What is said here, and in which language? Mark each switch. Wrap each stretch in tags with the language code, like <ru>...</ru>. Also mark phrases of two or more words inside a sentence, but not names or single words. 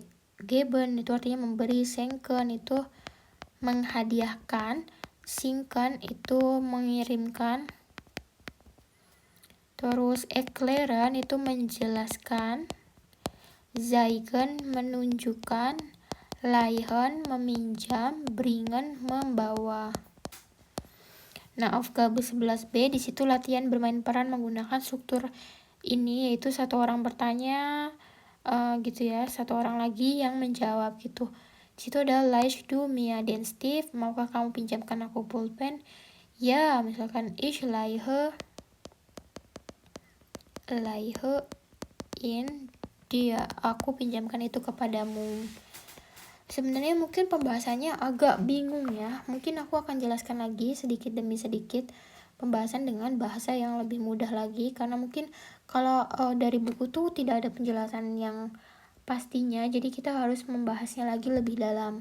<id>Geben itu artinya memberi, schenken itu menghadiahkan, schenken itu mengirimkan, terus erklären itu menjelaskan, zeigen menunjukkan, leihen meminjam, bringen membawa. Nah, Aufgabe 11B di situ latihan bermain peran menggunakan struktur ini, yaitu satu orang bertanya gitu ya, satu orang lagi yang menjawab gitu. Di situ ada</id> <de>leihst du mir den Stift,</de> <id>maukah kamu pinjamkan aku pulpen? Ya, misalkan</id> <de>ich leihe in dia,</de> <id>aku pinjamkan itu kepadamu. Sebenarnya mungkin pembahasannya agak bingung ya, mungkin aku akan jelaskan lagi sedikit demi sedikit pembahasan dengan bahasa yang lebih mudah lagi, karena mungkin kalau dari buku tuh tidak ada penjelasan yang pastinya, jadi kita harus membahasnya lagi lebih dalam.</id>